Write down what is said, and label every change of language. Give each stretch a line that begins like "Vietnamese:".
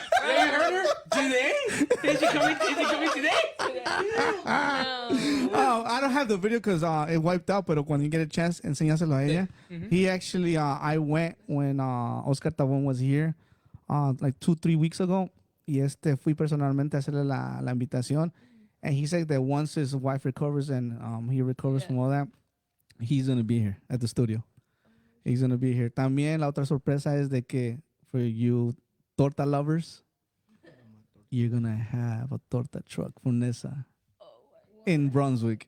English: You heard her? Today? Is he coming today? No. oh, I don't have the video because it wiped out,
Spanish: pero cuando
English: you get a chance,
Spanish: enséñaselo a ella.
English: He actually, I went when Oscar Tabón was here, like 2-3 weeks ago.
Spanish: Y fui personalmente a hacerle la invitación.
English: And he said that once his wife recovers and he recovers from all that, he's going to be here at the studio. He's going to be here.
Spanish: También la otra sorpresa es de que
English: for you torta lovers, you're going to have a torta truck from Nesa in Brunswick.